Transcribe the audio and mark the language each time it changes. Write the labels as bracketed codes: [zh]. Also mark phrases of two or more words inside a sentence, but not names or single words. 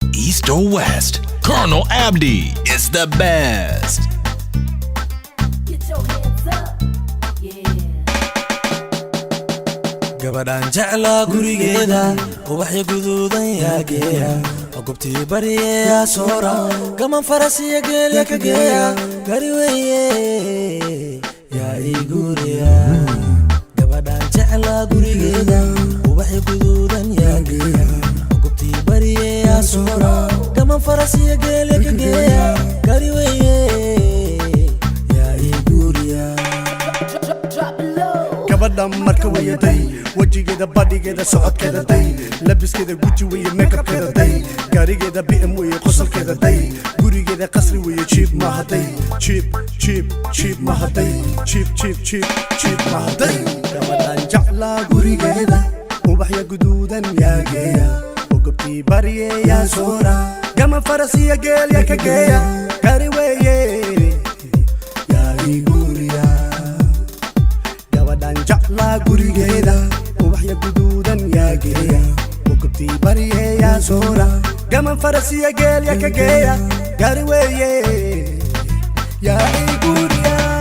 [en] East or West, Colonel Abdi is the best. Get your hands up. Yeah. [so] Gabadhaan jeclaa gurigeeda, ubaxyo guduudan yaa geeya. Waa goobtii bari ee yaa soora, gaman faras iyo geel yaa ka geeya. Gari weeye, yaa ii guuriya. Gabadhaan jeclaa gurigeeda, ubaxyo guduudan yaa geeya. Waa goobtii bari ee yaa soora, gaman faras iyo geel yaa ka geeya. Gari weeye, yaa ii guuriya. [en] Drop, drop, drop it low. [so] Gabadha marka weeye day, wejigeeda, badhigeeda, socodkeeda day, labiskeeda Gucci weeye, makeupkeeda day, gaarigeeda B M weeye, qosolkeeda day, gurigeeda qasri weeye, cheap maaha day, [en] cheap, cheap, cheap [so] maaha day, [en] cheap, cheap, cheap, cheap [so] maaha day. Gabadhaan jeclaa gurigeeda, ubaxya guduudan yaa geeya, oo gobtii barye yaa soora, gaman faras iyo geel yaa ka geeya, gaari weeye, yaa ii guuriya. Gabadhaan jeclaa gurigeeda, ubaxya guduudan yaa geeya, oo gobtii barye yaa soora, gaman faras iyo geel yaa ka geeya, gaari weeye, yaa ii guuriya.